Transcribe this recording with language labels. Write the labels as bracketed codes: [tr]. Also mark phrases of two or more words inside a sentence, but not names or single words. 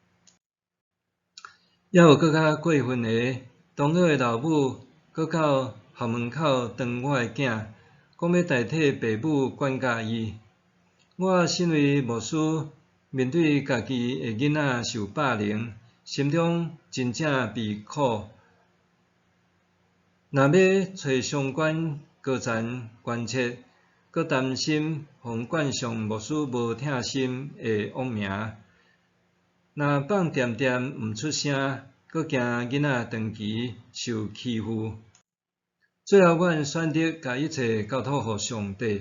[nan] 也有更较过分的，同学的老母搁到校门口当我的囝，讲要代替爸母管教伊。我身为牧师，面对家己的囡仔受霸凌，心中真正悲苦。若要找相关高层关切，搁担心互冠上牧师无疼心的恶名。若放恬恬毋出声，搁惊囡仔长期受欺负。最后，阮选择甲一切交托互上帝。